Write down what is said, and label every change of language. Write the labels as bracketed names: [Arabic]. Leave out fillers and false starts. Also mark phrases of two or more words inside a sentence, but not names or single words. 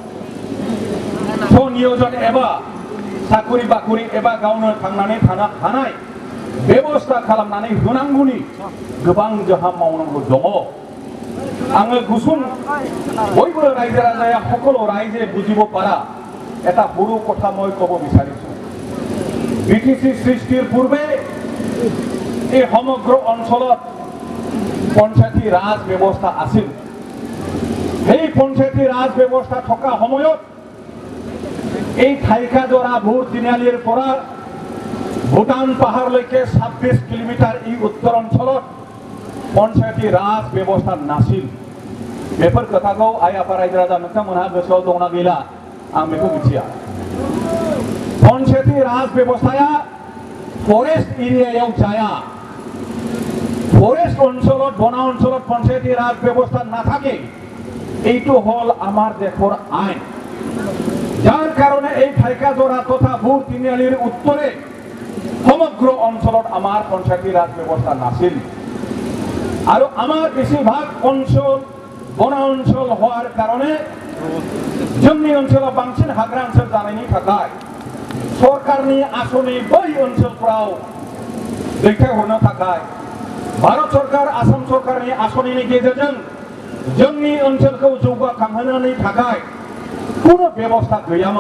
[Bodo] स्वनियोजन एबा साखरि बाखरि एबा गावनो थांनानै थानो हानाय बेबस्था खालामनानै होनांगौनि गोबां जोंहा मावनांगौ दङ आङो गुसुं बयबो रायजो राजाया সকলো रायजोए बुजिब पारा [Assamese] এটা সৰু কথা মই ক'ব বিচাৰিছো বিটিসি সৃষ্টিৰ পূৰ্বে এই সমগ্ৰ অঞ্চলত পঞ্চায়তী ৰাজ ব্যৱস্থা আছিল এই পঞ্চায়তী ৰাজ ব্যৱস্থা থকা সময়ত এই ঠাইকাজৰা ভোৰ তিনিআলিৰ পৰা ভূটান পাহাৰলৈকে 26 কিলোমিটাৰ এই উত্তৰ অঞ্চলত পঞ্চায়তী ৰাজ ব্যৱস্থা নাছিল [Bodo] बेफोर खोथाखौ आइ आफा रायजो राजा नोंथांमोनहा गोसोआव दंना गैला आं बेखौ मिथिया पन्चायती राज व्यवस्थाया फरेस्ट एरियायाव जाया [Assamese] फरेस्ट অঞ্চলত বনা অঞ্চলত পঞ্চায়তী রাজ ব্যবস্থা না থাকে এইটো হল আমার দেশৰ আইন যার কারণে এই ঠাইকাজোৰা তথা ভোৰ তিনিআলিৰ উত্তৰে সমগ্ৰ অঞ্চলত আমাৰ পঞ্চায়তী ৰাজ ব্যৱস্থা নাছিল আৰু আমাৰ বেছিভাগ অঞ্চল বনা অঞ্চল হওয়ার কারণে [Bodo] जोंनि ओनसोलाव बांसिन हाग्रा ओनसोल जानायनि थाखाय सरकारनि आसनि बै ओनसोलफोराव दैथायहरनो थाखाय भारत सरकार आसाम सरकारनि आसनिनि गेजेरजों जोंनि ओनसोलखौ जौगाखांहोनो थाखाय कुनु बेबस्था गैयामोन।